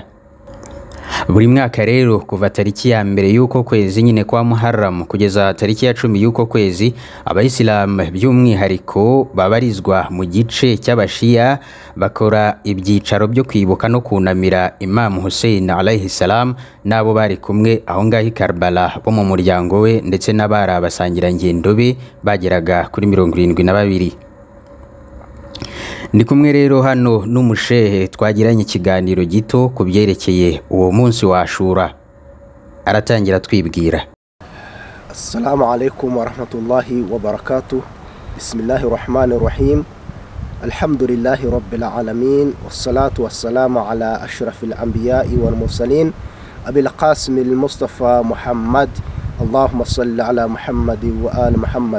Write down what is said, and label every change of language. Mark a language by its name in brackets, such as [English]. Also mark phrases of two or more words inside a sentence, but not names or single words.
[Kinyarwanda] Buri mwaka rero kuva tariki ya mbere y'uko kwezi nyine kwa Muharram kugeza tariki ya 10 y'uko kwezi abayisilamu by'umwihariko babarizwa mu gice cy'abashiya bakora ibyicaro byo kwibuka no kunamira Imam Hussein [Arabic] عليه السلام [Kinyarwanda] nabo bari kumwe aho ngaho Karbala bo mu muryango we ndetse n'abari abasangirangendo be bageraga kuri 72. Ndi kumwe rero hano n'umushehe twagiranye ikiganiro gito ku byerekeye uwo munsi wa Ashura. Aratangira twibwira. [Arabic] السلام عليكم ورحمة الله وبركاته. بسم الله الرحمن الرحيم. الحمد لله رب العالمين والصلاة والسلام على أشرف الأنبياء والمرسلين أبي القاسم المصطفى محمد. اللهم صل على محمد وآل محمد.